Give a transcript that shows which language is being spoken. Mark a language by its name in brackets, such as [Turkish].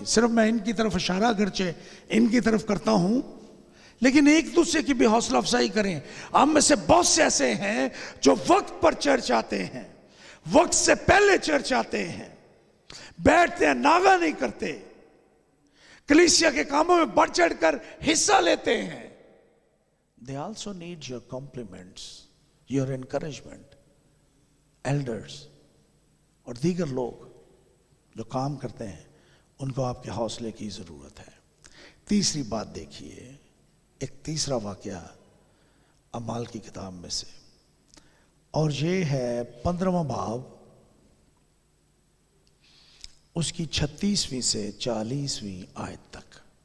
[Urdu] صرف میں ان کی طرف اشارہ اگرچہ ان کی طرف کرتا ہوں، لیکن ایک دوسرے کی بھی حوصلہ افزائی کریں. ہم میں سے بہت سے ایسے ہیں جو وقت پر چرچ آتے ہیں، وقت سے پہلے چرچ آتے ہیں، بیٹھتے ہیں، ناغہ نہیں کرتے، کلیسیا کے کاموں میں بڑھ چڑھ کر حصہ لیتے ہیں. [English] They also need your compliments, your encouragement. [Urdu] Elders اور دیگر لوگ جو کام کرتے ہیں ان کو آپ کے حوصلے کی ضرورت ہے. تیسری بات دیکھیے، ایک تیسرا واقعہ اعمال کی کتاب میں سے، اور یہ ہے 15واں باب، اس کی 36ویں سے 40ویں آیت تک.